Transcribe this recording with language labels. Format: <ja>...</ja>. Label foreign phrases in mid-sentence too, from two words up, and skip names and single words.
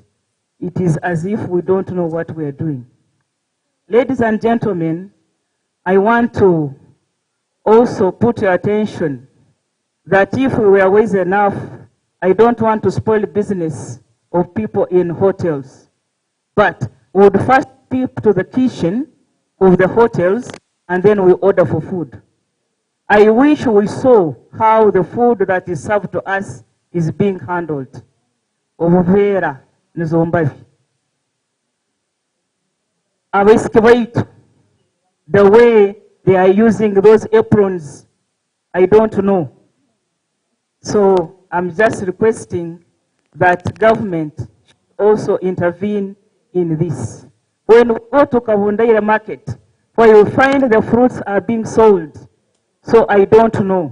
<en>It is as if we don't know what we are doing. Ladies and gentlemen, I want to also put your attention that if we were wise enough, I don't want to spoil business of people in hotels, but we would first peep to the kitchen of the hotels and then we order for food. I wish we saw how the food that is served to us is being handled.</en> <ttj>Obuvera nizombavi. Abaisiki baitu,</ttj> <en>the way they are using those aprons, I don't know. So I'm just requesting that government should also intervene in this. When we go to Kabundaira market, where you find the fruits are being sold, so I don't know.</en>